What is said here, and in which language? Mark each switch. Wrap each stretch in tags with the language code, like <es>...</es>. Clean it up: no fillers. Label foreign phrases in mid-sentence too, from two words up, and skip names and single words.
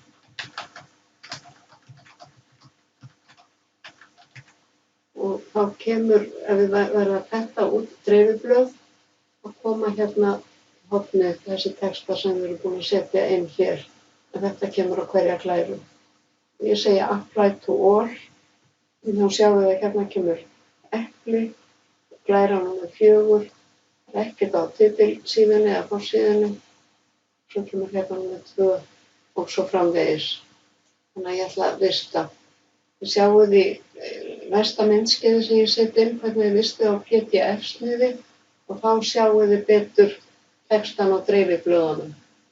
<is>Og þá kemur, ef við verðum að prenta út dreifiblöð, að koma hérna hornið þessi texta sem við erum búin að setja inn hér. En þetta kemur á hverja glæru. Ég segi</is> <en>Apply to all.</en> <is>Þá sjáum við að hérna kemur epli, glæra númer 4, það er ekkert á titilsíðunni eða forsíðunni. Svo kemur hérna númer 2 og svo framvegis. Þannig að ég ætla að vista. Þið sjáuð í næsta myndskeiði sem ég set inn hvernig þið vistið á PDF-sniði og þá sjáuð þið betur textan á dreifiblöðunum.</is>